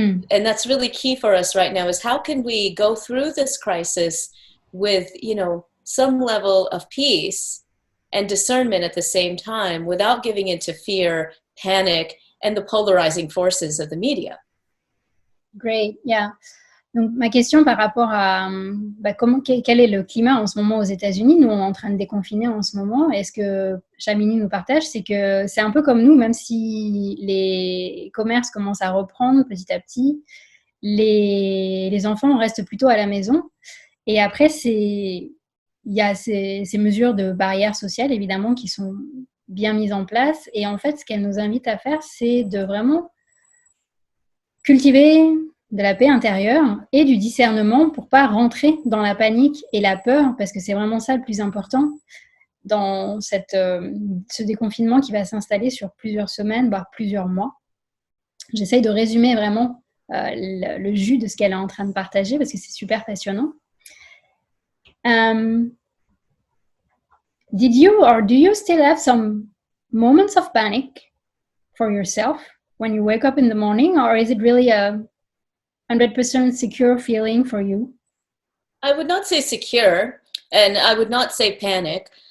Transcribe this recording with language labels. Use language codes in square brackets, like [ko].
[en] And that's really key for us right now is how can we go through this crisis with, some level of peace and discernment at the same time without giving into fear, panic, and the polarizing forces of the media. Great, yeah. [fr] Donc, ma question par rapport à quel est le climat en ce moment aux États-Unis? Nous, on est en train de déconfiner en ce moment. Et ce que Shamini nous partage, c'est que c'est un peu comme nous, même si les commerces commencent à reprendre petit à petit, les enfants restent plutôt à la maison. Et après, il y a ces mesures de barrières sociales, évidemment, qui sont bien mises en place. Et en fait, ce qu'elle nous invite à faire, c'est de vraiment cultiver de la paix intérieure et du discernement pour pas rentrer dans la panique et la peur, parce que c'est vraiment ça le plus important dans ce déconfinement qui va s'installer sur plusieurs semaines, voire plusieurs mois. J'essaye de résumer vraiment le jus de ce qu'elle est en train de partager parce que c'est super passionnant. [en] Did you or do you still have some moments of panic for yourself when you wake up in the morning, or is it really a 100% secure feeling for you? I would not say secure, and I would not say panic.